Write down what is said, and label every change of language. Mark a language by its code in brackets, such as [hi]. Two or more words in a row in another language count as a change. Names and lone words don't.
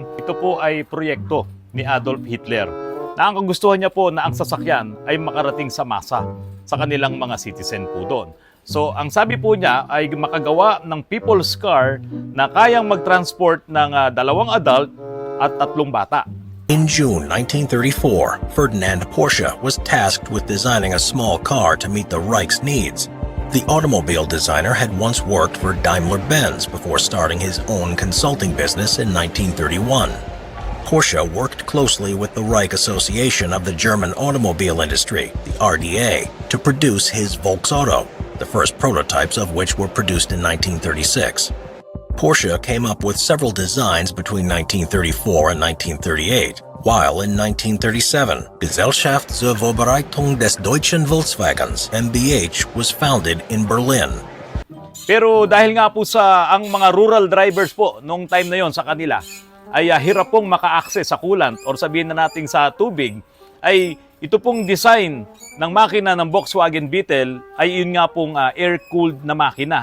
[tl] Ito po ay proyekto ni Adolf Hitler na ang kagustuhan niya po na ang sasakyan ay makarating sa masa, sa kanilang mga citizen po doon. So, ang sabi po niya ay makagawa ng [en] people's car [tl] na kayang mag-transport ng 2 adult at 3 bata. [en] In June 1934, Ferdinand Porsche was tasked with designing a small car to meet the Reich's needs. The automobile designer had once worked for Daimler-Benz before starting his own consulting business in 1931. Porsche worked closely with the Reich Association of the German Automobile Industry, the RDA, to produce his Volksauto, the first prototypes of which were produced in 1936. Porsche came up with several designs between 1934 and 1938, while in 1937, Gesellschaft zur Vorbereitung des Deutschen Volkswagens, MBH, was founded in Berlin. [tl] Pero dahil nga po sa ang mga [en] rural drivers [tl] po nung time na yon sa kanila ay hirap pong maka-access sa coolant or sabihin na natin sa tubig, ay ito pong design ng makina ng Volkswagen Beetle ay yun nga pong air-cooled na makina.